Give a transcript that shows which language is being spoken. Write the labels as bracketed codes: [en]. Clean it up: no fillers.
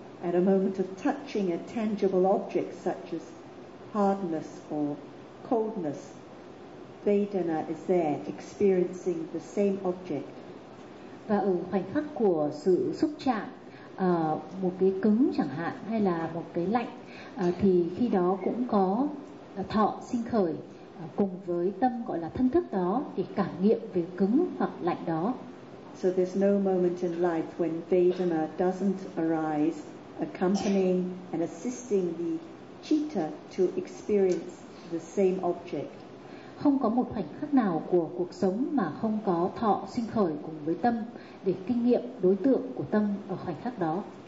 [en] At a moment of touching a tangible object such as hardness or coldness, vedana is there experiencing the same object. [vi] Và ở khoảnh khắc của sự xúc chạm một cái cứng chẳng hạn hay là một cái lạnh thì khi đó cũng có thọ sinh khởi cùng với tâm gọi là thân thức đó để cảm nghiệm về cứng hoặc lạnh đó. [en] So there's no moment in life when vedana doesn't arise accompanying and assisting the citta to experience the same object. [vi] Không có một khoảnh khắc nào của cuộc sống mà không có thọ sinh khởi cùng với tâm để kinh nghiệm đối tượng của tâm ở khoảnh khắc đó.